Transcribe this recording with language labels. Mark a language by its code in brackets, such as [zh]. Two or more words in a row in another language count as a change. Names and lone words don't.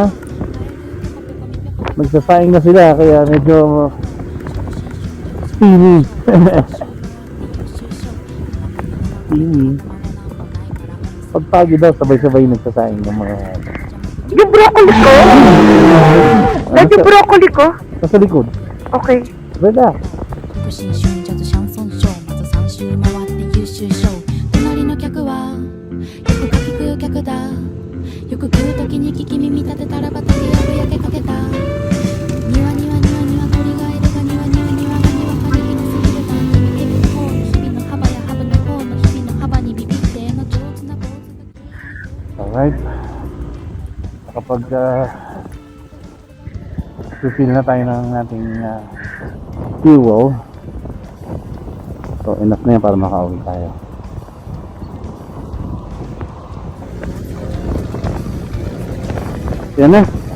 [tl] Nagsasaing na sila kaya medyo steamy. Steamy. Pagpagi daw, sabay-sabay nagsasaing ng mga... Yung broccoli ko? Yung broccoli ko? Nasa likod. Okay. Relax. [ja] 不審春ジャズシャンソンショーまず3周回って優秀賞隣の客はよくかき食う客だよく食う時に聞き耳立てたらば手やぶ焼けかけたにわにわにわにわ鳥がいるがにわにわにわがにわかにひのすぎるたんにビビる方の日々の幅やハブの方の日々の幅にビビっての上手な坊主が [tl] Alright. Kapag refill na tayo ng ating fuel. So enough na yan para makauwi tayo. Yan na.